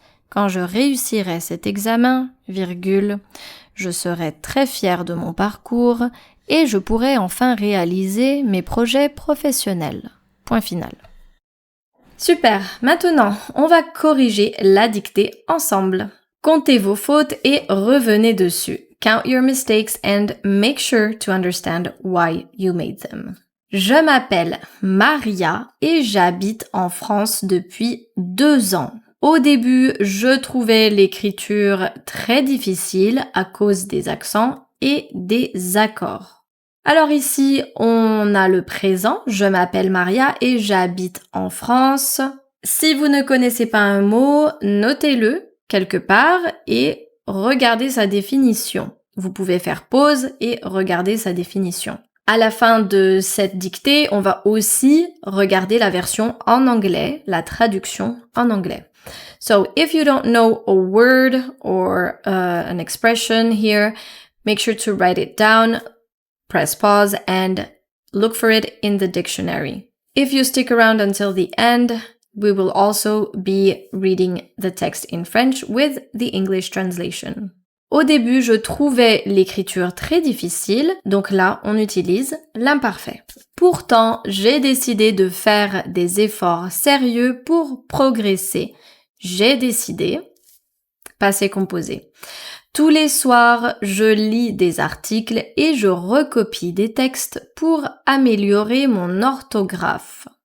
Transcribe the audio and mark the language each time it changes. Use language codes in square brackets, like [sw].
[fr] Quand je réussirai cet examen, virgule, je serai très fière de mon parcours et je pourrai enfin réaliser mes projets professionnels. Point final. Super, maintenant, on va corriger la dictée ensemble. Comptez vos fautes et revenez dessus. [en] Count your mistakes and make sure to understand why you made them. [fr] Je m'appelle Maria et j'habite en France depuis 2 ans. Au début, je trouvais l'écriture très difficile à cause des accents et des accords. Alors ici, on a le présent, je m'appelle Maria et j'habite en France. Si vous ne connaissez pas un mot, notez-le quelque part et regardez sa définition. Vous pouvez faire pause et regarder sa définition. À la fin de cette dictée, on va aussi regarder la version en anglais, la traduction en anglais. [en] So if you don't know a word or an expression here, make sure to write it down, press pause and look for it in the dictionary. If you stick around until the end, we will also be reading the text in French with the English translation. [fr] Au début, je trouvais l'écriture très difficile, donc là, on utilise l'imparfait. Pourtant, j'ai décidé de faire des efforts sérieux pour progresser. J'ai décidé, passé composé. Tous les soirs, je lis des articles et je recopie des textes pour améliorer mon orthographe.